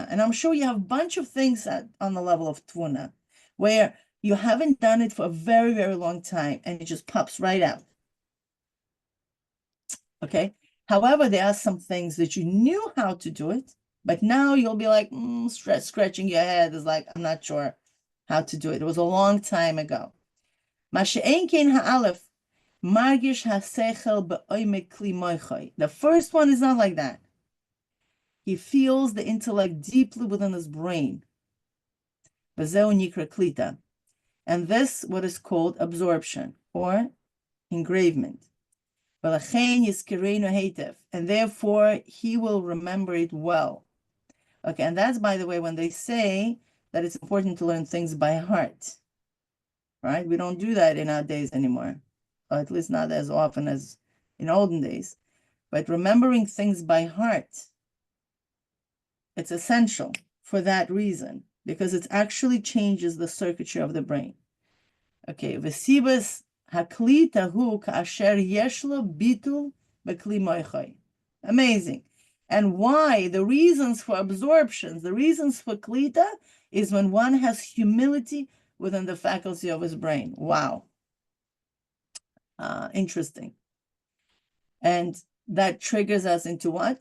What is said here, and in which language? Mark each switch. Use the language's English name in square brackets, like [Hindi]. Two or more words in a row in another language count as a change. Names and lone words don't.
[English] And I'm sure you have a bunch of things on the level of Tevuna where you haven't done it for a very, very long time and it just pops right out. Okay? However, there are some things that you knew how to do it, but now you'll be like, scratching your head is like, I'm not sure how to do it. It was a long time ago. [Hebrew] מה שאין כן האלף, מרגיש השכל בעומק כלי מוחו. [English] The first one is not like that. He feels the intellect deeply within his brain. [Hebrew] בזה נקרא קליטה. [English] And this, what is called absorption or engravement. And therefore, he will remember it well. Okay, and that's, by the way, when they say that it's important to learn things by heart, right? We don't do that in our days anymore, or at least not as often as in olden days. But remembering things by heart, it's essential for that reason, because it actually changes the circuitry of the brain. [Hebrew] Okay, וסיבת הקליטה הוא כאשר יש לו ביטול בכלי מוחו. [English] Amazing. And why? The reasons for absorptions, the reasons for klita is when one has humility within the faculty of his brain. Wow. Interesting. And that triggers us into what?